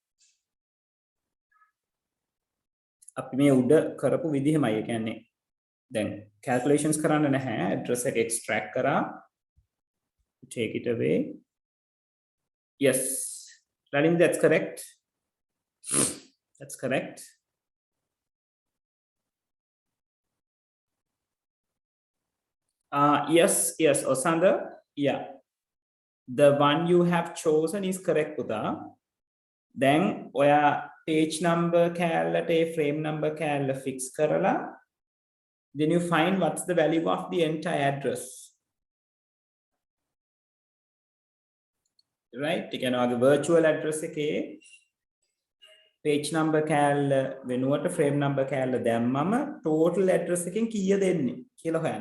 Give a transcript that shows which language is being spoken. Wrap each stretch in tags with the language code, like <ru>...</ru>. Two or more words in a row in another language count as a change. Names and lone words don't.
<si>අපි මේ උඩ කරපු විදිහමයි. ඒ කියන්නේ දැන් calculations කරන්න නැහැ. address එක extract කරා.</si> <en>Take it away. Yes. Lalin, that's correct. That's correct. Yes, Osanda. Yeah. The one you have chosen is correct, Uda. Then</en> <si>ඔයා page number කෑල්ලට ඒ frame number කෑල්ල fix කරලා</si> <en>then you find what's the value of the entire address. Right?</en> <si>ඒ කියන්නේ ඔයාගේ</si> <en>virtual address</en> <si>එකේ</si> <en>page number</en> <si>කෑල්ල වෙනුවට</si> <en>frame number</en> <si>කෑල්ල දැම්මම</si> <en>total address</en> <si>එකෙන් කීය දෙන්නේ කියලා හොයන්න.</si>